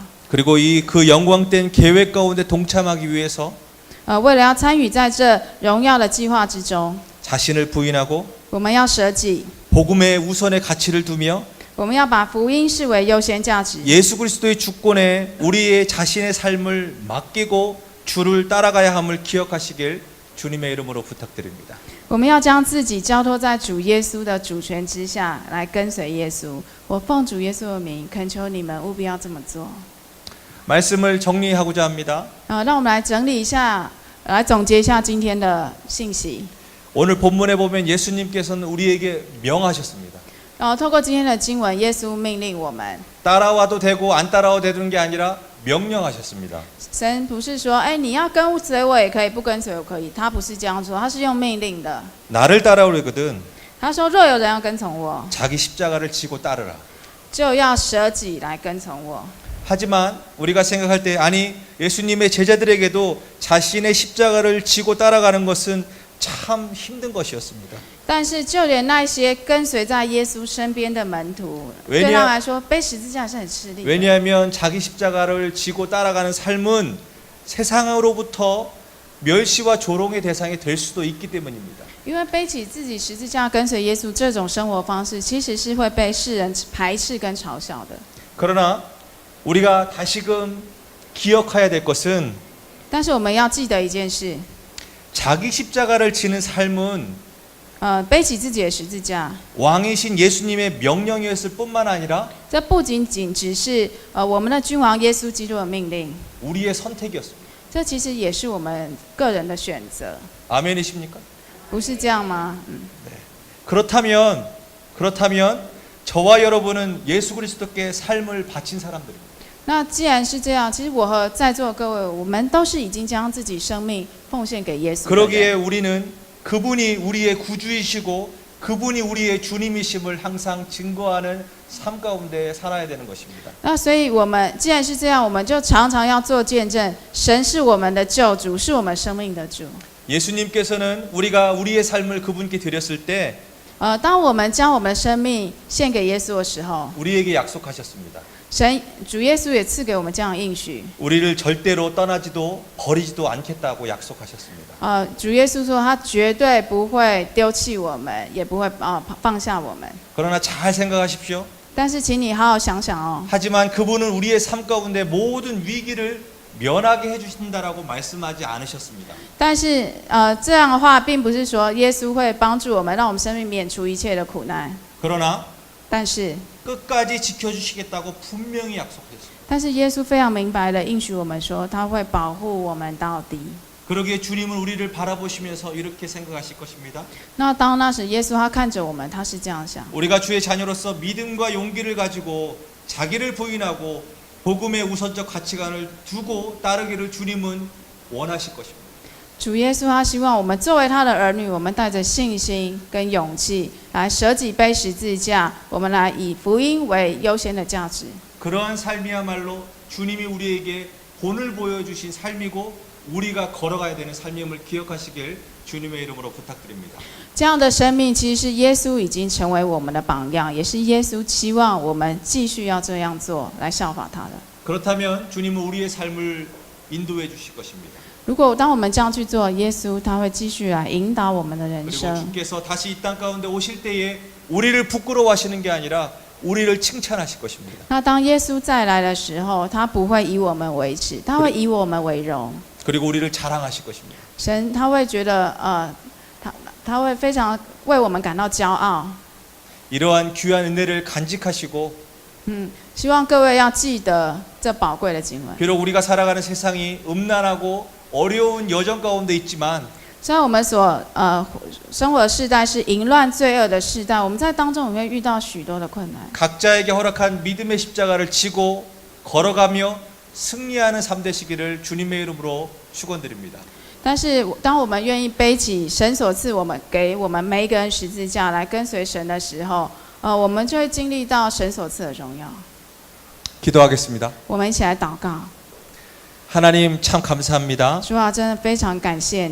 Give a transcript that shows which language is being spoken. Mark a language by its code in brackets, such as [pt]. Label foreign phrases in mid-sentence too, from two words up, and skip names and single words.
[ko] 그리고 그 영광된 계획 가운데 동참하기 위해서 [zh] 为了要参与在这荣耀的计划之中， [ko] 자신을 부인하고 [zh] 我们要舍己， [ko] 복음의 우선의 가치를 두며 [zh] 我们要把福音视为优先价值。 [ko] 예수 그리스도의 주권에 우리의 자신의 삶을 맡기고 주를 따라가야 함을 기억하시길 주님의 이름으로 부탁드립니다. [zh] 我们要将自己交托在主耶稣的主权之下，来跟随耶稣。我奉主耶稣的名，恳求你们务必要这么做。 [ko] 말씀을 정리하고자 합니다. [zh] 让我们来整理一下，来总结一下今天的信息。 [ko] 오늘 본문에 보면 예수님께서는 우리에게 명하셨습니다. [zh] 透过今天的经文，耶稣命令我们， [ko] 따라와도 되고 안 따라와도 되는 게 아니라 명령하셨습니다. [zh] 神不是说，你要跟随我也可以，不跟随我可以，他不是这样说，他是用命令的。 [ko] 나를 따라오려거든 [zh] 他说，若有人要跟从我， [ko] 자기 십자가를 지고 따르라. [zh] 就要舍己来跟从我。 [ko] 하지만 우리가 생각할 때 아니 예수님의 제자들에게도 자신의 십자가를 지고 따라가는 것은 참 힘든 것이었습니다. [zh] 但是就连那些跟随在耶稣身边的门徒，对他们来说，背十字架是很吃力的。 [ko] 왜냐하면 자기 십자가를 지고 따라가는 삶은 세상으로부터 멸시와 조롱의 대상이 될 수도 있기 때문입니다. [zh] 因为背起自己十字架跟随耶稣这种生活方式，其实是会被世人排斥跟嘲笑的。 [ko] 그러나 우리가 다시금 기억해야 될 것은 [zh] 但是我们要记得一件事， [ko] 자기 십자가를 지는 삶은 [zh] 背起自己的十字架， [ko] 왕이신 예수님의 명령이었을 뿐만 아니라 [zh] 这不仅仅只是我们的君王耶稣基督的命令， [ko] 우리의 선택이었습니다. [zh] 这其实也是我们个人的选择， [ko] 아멘이십니까? [zh] 不是这样吗？ [ko] 그렇다면 저와 여러분은 예수 그리스도께 삶을 바친 사람들입니다. [zh] 那既然是这样，其实我和在座的各位，我们都是已经将自己生命奉献给耶稣的人。 [ko] 그러기에 우리는 그분이 우리의 구주이시고 그분이 우리의 주님이심을 항상 증거하는 삶 가운데 살아야 되는 것입니다. [zh] 那所以我们既然是这样，我们就常常要做见证，神是我们的救主，是我们生命的主。 [ko] 예수님께서는 우리가 우리의 삶을 그분께 드렸을 때 [zh] 当我们将我们的生命献给耶稣的时候， [ko] 우리에게 약속하셨습니다. [zh] 神主耶稣也赐给我们这样的应许。 [ko] 우리를 절대로 떠나지도 버리지도 않겠다고 약속하셨습니다. [zh] 主耶稣说他绝对不会丢弃我们，也不会放下我们。 [ko] 그러나 잘 생각하십시오. [zh] 但是请你好好想想哦， [ko] 하지만 그분은 우리의 삶 가운데 모든 위기를 면하게 해주신다라고 말씀하지 않으셨습니다. [zh] 但是这样的话，并不是说耶稣会帮助我们，让我们生命免除一切的苦难。 [ko] 그러나 [zh] 但是 [ko] 끝까지 지켜주시겠다고 분명히 약속했습니다. [zh] 但是耶稣非常明白的应许我们说，他会保护我们到底。 [ko] 그러기에 주님은 우리를 바라보시면서 이렇게 생각하실 것입니다. [zh] 那当那时耶稣他看着我们，他是这样想： [ko] 우리가 주의 자녀로서 믿음과 용기를 가지고 자기를 부인하고 복음의 우선적 가치관을 두고 따르기를 주님은 원하실 것입니다. [zh] 主耶稣他希望我们作为他的儿女，我们带着信心跟勇气来舍己背十字架，我们来以福音为优先的价值。 [ko] 그러한 삶이야말로 주님이 우리에게 본을 보여주신 삶이고 우리가 걸어가야 되는 삶임을 기억하시길 주님의 이름으로 부탁드립니다. [zh] 这样的生命其实是耶稣已经成为我们的榜样，也是耶稣期望我们继续要这样做，来效法他的。 [ko] 그렇다면 주님은 우리의 삶을 인도해 주실 것입니다. [zh] 如果当我们这样去做，耶稣他会继续来引导我们的人 [ko] 그리고 [zh] 生。 [ko] 주께서 다시 이 땅 가운데 오실 때에 우리를 부끄러워하시는 게 아니라 우리를 칭찬하실 것입니다. [zh] 那当耶稣再来的时候，他不会以我们为耻，他会以我们为荣。 [ko] 그리고 우리를 자랑하실 것입니다. [zh] 神他会觉得他会非常为我们感到骄傲。 [ko] 이러한 귀한 은혜를 간직하시고 [zh] 希望各位要记得这宝贵的经文。 [ko] 비록 우리가 살아가는 세상이 음란하고 어려운 여정 가운데 있지만 [zh] 虽然我们所生活的世代是淫乱罪恶的世代，我们在当中我们会遇到许多的困难。 [ko] 각자에게 허락한 믿음의 십자가를 지고 걸어가며 승리하는 삶 되시기를 주님의 이름으로 축원드립니다. [zh] 但是当我们愿意背起神所赐我们给我们每一个人十字架来跟随神的时候，我们就会经历到神所赐的荣耀。 [ko] 기도하겠습니다. [zh] 我们一起来祷告。 [ko] 하나님 참 감사합니다. [zh] 主啊，真的非常感谢你，